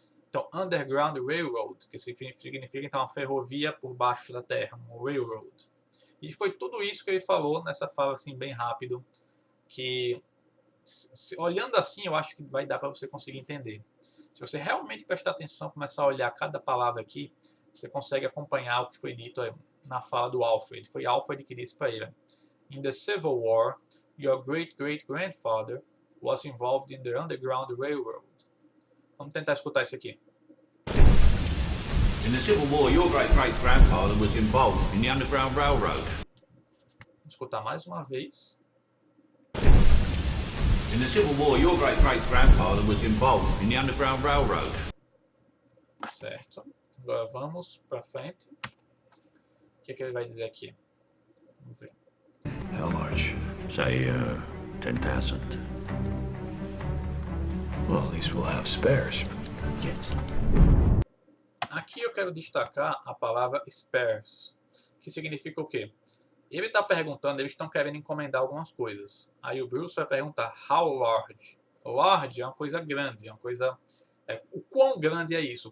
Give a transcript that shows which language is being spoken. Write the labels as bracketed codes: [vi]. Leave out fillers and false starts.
[pt] Então, Underground Railroad, que significa então uma ferrovia por baixo da terra, um railroad. E foi tudo isso que ele falou nessa fala assim bem rápido, que olhando assim eu acho que vai dar para você conseguir entender. Se você realmente prestar atenção, começar a olhar cada palavra aqui, você consegue acompanhar o que foi dito na fala do Alfred. Foi Alfred que disse para ele: [en] In the Civil War, your great-great-grandfather was involved in the Underground Railroad. [pt] Vamos tentar escutar isso aqui. [en] In the Civil War, your great-great-grandfather was involved in the Underground Railroad. [pt] Vamos escutar mais uma vez. [en] In the Civil War, your great-great-grandfather was involved in the Underground Railroad. [pt] Certo. Agora vamos para frente. O que ele vai dizer aqui? Vamos ver. [en] How large? Say, 10,000. Well, at least we'll have spares. Get. [pt] Aqui eu quero destacar a palavra spares, que significa o quê? Ele está perguntando, eles estão querendo encomendar algumas coisas. Aí o Bruce vai perguntar, [en] how large? [pt] Large é uma coisa grande, é uma coisa... o quão grande é isso?